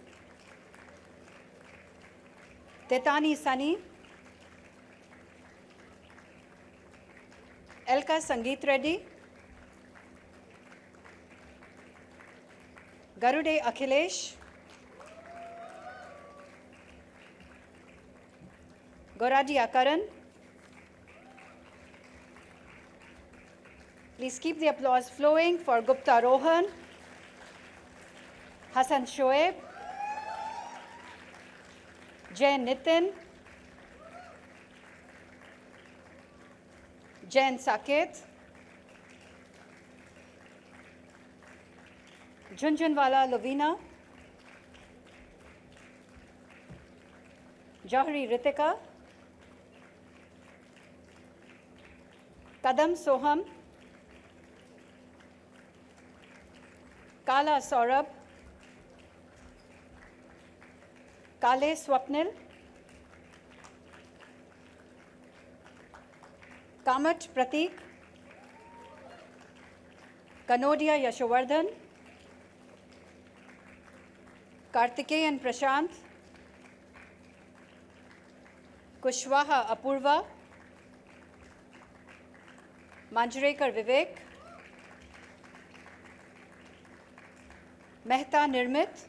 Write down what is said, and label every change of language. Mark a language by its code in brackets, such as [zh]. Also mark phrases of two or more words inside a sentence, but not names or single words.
[en] Tetani Sunny, Elka Sangeet Reddy, Garude Akhilesh, Goradia Karan. Please keep the applause flowing for Gupta Rohan, Hassan Shoaib, Jain Nitin, Jain Saket, Junjunwala Lovina, Jauhari Ritika, Kadam Soham, Kala Saurabh, Kale Swapnil, Kamat Pratik, Kanodia Yashovardhan, Kartikeyan Prashant, Kushwaha Apurva, Manjrekar Vivek, Mehta Nirmit,